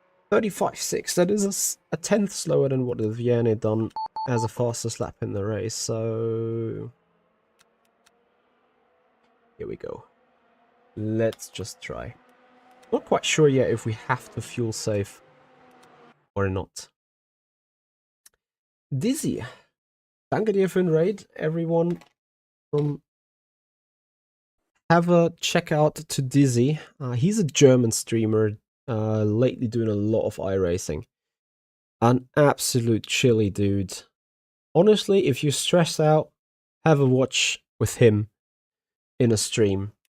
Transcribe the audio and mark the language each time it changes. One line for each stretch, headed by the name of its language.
English: 35.6, that is a 10th slower than what the Vienne done as a fastest lap in the race, so... Here we go. Let's just try. Not quite sure yet if we have to fuel save or not. Dizzy.
German: Danke dir für den Raid,
English: everyone. Have a check out to Dizzy. He's a German streamer, lately doing a lot of iRacing. An absolute chilly dude. Honestly, if you stress out, have a watch with him in a stream.